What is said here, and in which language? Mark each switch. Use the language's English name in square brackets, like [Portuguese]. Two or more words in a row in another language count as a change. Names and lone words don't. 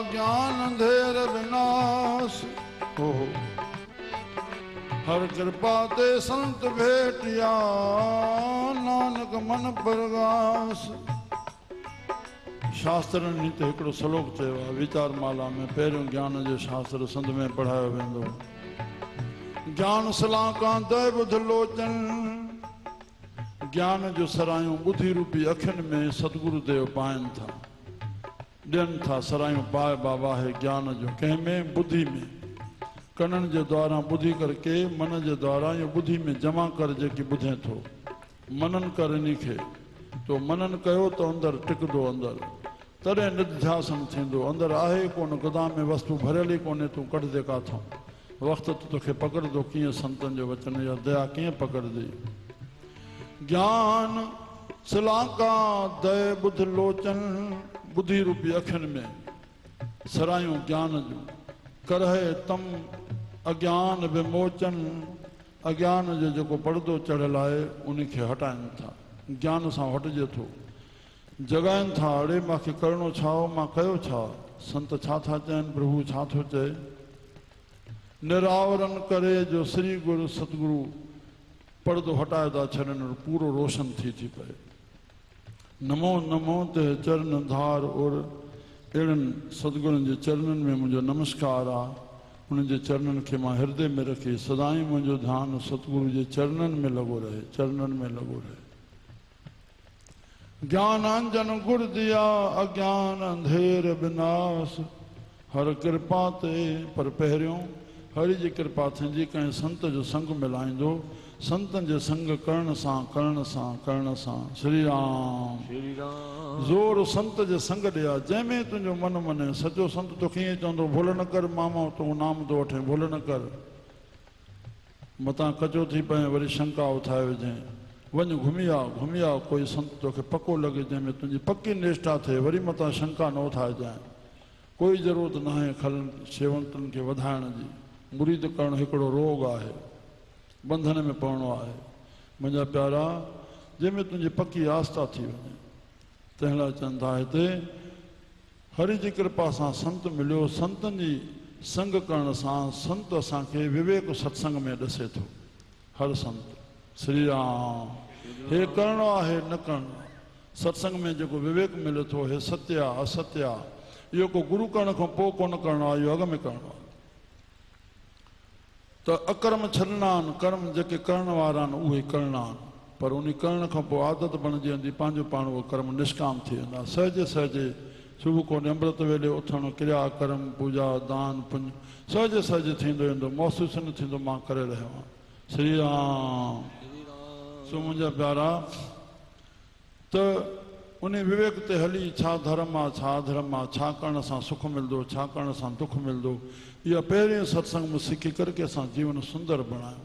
[Punjabi] ਗਿਆਨ ਅੰਧੇਰ ਬਿਨਾਸੁ ਹੋ। ਹਰਿ ਕਿਰਪਾ ਤੇ ਸੰਤ ਭੇਟਿਆ ਨਾਨਕ ਮਨਿ ਪਰਗਾਸੁ। [Sindhi] शास्त्र नीति हिकिड़ो श्लोक चयो आहे विचार माला में, पहिरियों ज्ञान जो शास्त्र संत में पढ़ायो वेंदो। [Hindi] ज्ञान सलाका दय बुध लोचन, [Sindhi] ज्ञान जो सरायूं बुद्धि रूपी अखियुनि में सतगुरुदेव पाइनि था, ॾियनि था सरायूं पाए बाबा है ज्ञान जो। कंहिंमें बुद्धि में, कननि जे द्वारा ॿुधी करके मन जे द्वारा इहो बुद्धि में जमा कर जेकी ॿुधे थो। मनन कर इन खे, तो मनन कयो तो अंदरि टिकंदो, अंदरि तॾहिं निध्यासन थींदो। अंदरि आहे कोन, गोदाम में वस्तु भरियल ई कोन्हे, तूं कढंदे काथां। वक़्तु तोखे पकड़ंदो कीअं संतनि जो वचन या दया कीअं पकड़ंदी। [Hindi] ज्ञान सलाका दय बुध लोचन, [Sindhi] बुद्धि रूपी अखियुनि में सरायूं ज्ञान जो। [Hindi] करहे तम अज्ञान विमोचन, [Sindhi] अज्ञान जो जेको पर्दो चढ़ियल आहे उनखे हटाइनि था, ज्ञान सां हटिजे थो। जगाइनि था, अड़े मूंखे करिणो छा हो, मां कयो छा। संत छा था चवनि, प्रभु छा थो चए। निरावरन करे जो श्री गुरु सतगुरु पर्दो हटाए था छॾनि, पूरो रोशन थी पए। [Hindi] नमो नमो ते चरण धार, [Sindhi] और अहिड़नि सतगुरुनि जे चरणनि में मुंहिंजो नमस्कार आहे। उन्हनि जे चरणनि खे मां हृदय में रखी, सदाईं मुंहिंजो ध्यानु सतगुरु जे चरणनि में लॻो रहे, चरणनि में लॻो रहे। [Punjabi] ਗਿਆਨ ਅੰਜਨ ਗੁਰਿ ਦੀਆ ਅਗਿਆਨ ਅੰਧੇਰ ਬਿਨਾਸੁ, ਹਰਿ ਕਿਰਪਾ ਤੇ। [Sindhi] पर पहिरियों हरि जी कृपा थींदी, कंहिं संत जो संग मिलाईंदो। संतन जे संग करण सां करण सां करण सां। श्री राम श्री राम। ज़ोर संत जे संग ॾिया, जंहिंमें तुंहिंजो मन मने। सचो संत तोखे ईअं चवंदो, भुल न कर मामा, तूं नाम थो वठे, भुल न कर। मतां कचो थी पए, वरी शंका उथाए विझे, वञ घुमी आ। कोई संत तोखे पको लॻे, जंहिंमें तुंहिंजी पकी निष्ठा थिए, वरी मतां शंका न उथाइजांइ। कोई ज़रूरत न आहे खलनि शेवंतनि खे वधाइण जी। मुरीद करणु हिकिड़ो रोग आहे, बंधन में पवणो आहे। मुंहिंजा प्यारा, जंहिंमें तुंहिंजी पकी आस्था थी वञे। तंहिं लाइ चवनि था हिते, हरि जी कृपा सां संत मिलियो। संतनि जी संग करण सां संत असांखे विवेक सत्संग में ॾसे थो। हर संत श्री राम। हे करिणो आहे न करिणो आहे, सत्संग में जेको विवेक मिले थो, हे सत्य आहे असत्य आहे, इहो को गुरु करण खां पोइ कोन करिणो आहे, इहो अॻ में करिणो आहे। त अकर्म छॾणा आहिनि, कर्म जेके करण वारा आहिनि उहे करणा आहिनि। पर उन करण खां पोइ आदत बणिजी वेंदी, पंहिंजो पाण उहो कर्म निष्काम थी वेंदा। सहजे सहजे सुबुह को अमृत वेले उथणु, क्रिया कर्म पूजा दान पुण्य सहजे सहजे थींदो वेंदो, महसूस न थींदो मां करे रहियो आहियां। श्री राम। सो मुंहिंजा प्यारा, त उन विवेक ते हली, छा धर्म आहे छा अधर्म आहे, छा करण सां सुख मिलंदो, छा करण सां दुख मिलंदो, इहा पहिरें सत्संग में सिखी करके असां जीवन सुंदर बणायूं।